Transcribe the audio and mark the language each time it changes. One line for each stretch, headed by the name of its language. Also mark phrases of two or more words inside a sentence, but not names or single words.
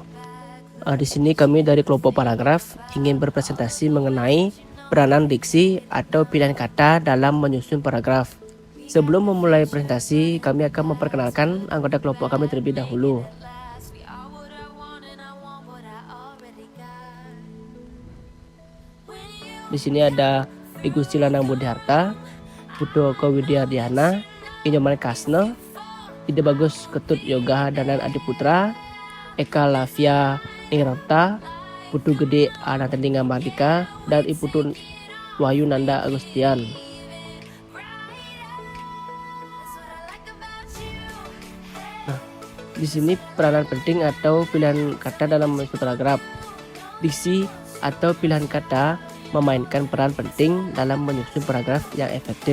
Indonesian: Di sini kami dari kelompok paragraf ingin berpresentasi mengenai peranan diksi atau pilihan kata dalam menyusun paragraf. Sebelum memulai presentasi, kami akan memperkenalkan anggota kelompok kami terlebih dahulu. Di sini ada Igusti Lanang Budiharta, Putoko Widyardiyana, Inyoman Kasne, Ide Bagus Ketut Yoga Danan Adiputra, Eka Lavia Nirota, Putu Gede Anatendinga Mardika, dan Iputu Wahyu Nanda Agustian. Di sini peranan penting atau pilihan kata dalam menyusun paragraf. Diksi atau pilihan kata memainkan peran penting dalam menyusun paragraf yang efektif.